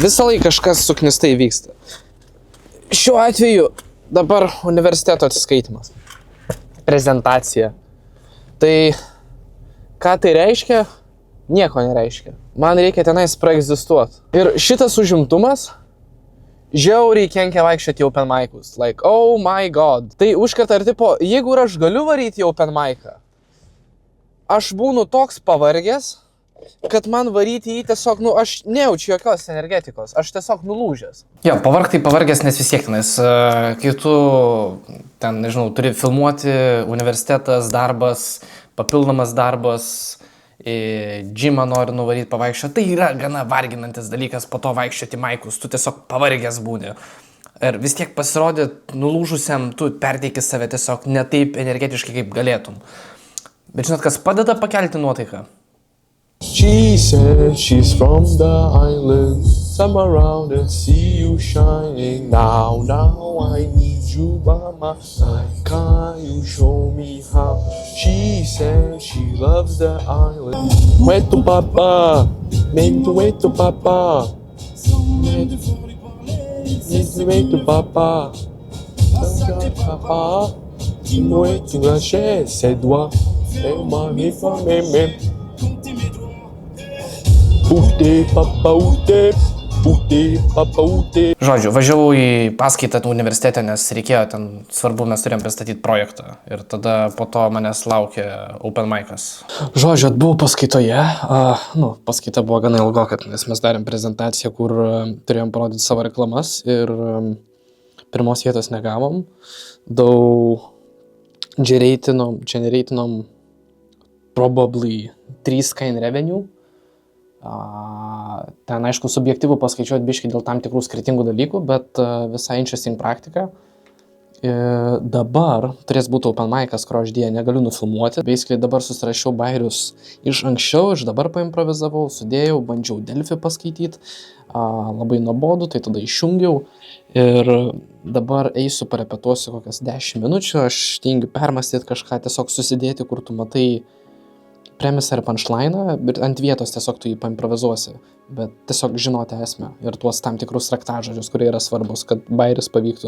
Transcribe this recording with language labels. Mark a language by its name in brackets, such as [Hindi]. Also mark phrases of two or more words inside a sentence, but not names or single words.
[Lithuanian] Visą laiką kažkas suknistai vyksta. Šiuo atveju dabar universiteto atsiskaitimas. Prezentacija. Tai ką tai reiškia? Nieko nereiškia. Man reikia tenais praegzistuoti. Ir šitas užimtumas žiauriai kenkia vaikščioti į [English] open mic'us. Like, oh my god. [Lithuanian] Tai užkarta ir tipo, jeigu ir aš galiu varyti į [English] open mic'ą, [Lithuanian] aš būnu toks pavargęs, kad man varyti jį tiesiog, aš nejaučiu jokios energetikos, aš tiesiog nulūžęs. Jo, pavargtai pavargęs, nes vis tiek tenais, kai tu ten, nežinau, turi filmuoti, universitetas, darbas, papildomas darbas, džimą nori nuvaryti pavaikščioti, tai yra gana varginantis dalykas po to vaikščioti į maikus, tu tiesiog pavargęs būni. Ir vis tiek pasirodė nulūžusiam, tu perteiki save tiesiog ne taip energetiškai, kaip galėtum. Bet žinot, kas padeda pakelti nuotaiką? [English] She said she's from the island, come around and see you shining. Now I need you by my side, can you show me how? She said she loves the island. Wait to papa, maybe to wait to papa. Wait to papa. Papa, wait to [French] lâcher ses doigts. Et moi, il faut m'aimer. [Lithuanian] Žodžiu, važiavau į paskaitą universitete, nes reikėjo ten, svarbu, mes turėjom pristatyti projektą. Ir tada po to manęs laukė [English] open mic'as. [Lithuanian] Žodžiu, buvau paskaitoje. Paskaita buvo gana ilgoka, nes mes darėm prezentaciją, kur turėjom parodyti savo reklamas ir pirmos vietos negavom. Daug generatinom [English] probably 3 in revenue. [Lithuanian] Ten, aišku, subjektyvų paskaičiuoti biškai dėl tam tikrų skirtingų dalykų, bet visai interesting praktika. Dabar turės būti [English] open mic'as, [Lithuanian] kurio aš dėja negaliu nufilmuoti. Basically dabar susirašiau bairius iš anksčiau, iš dabar paimprovizavau, sudėjau, bandžiau Delfi paskaityti, labai nuobodu, tai tada išjungiau ir dabar eisiu parepetuosiu kokias 10 minučių, aš tingiu permastyti kažką, tiesiog susidėti, kur tu matai premisą ir punchline'ą ir ant vietos tiesiog tu jį paimprovizuosi, bet tiesiog žinoti esmę ir tuos tam tikrus raktažodžius, kurie yra svarbus, kad bairis pavyktų.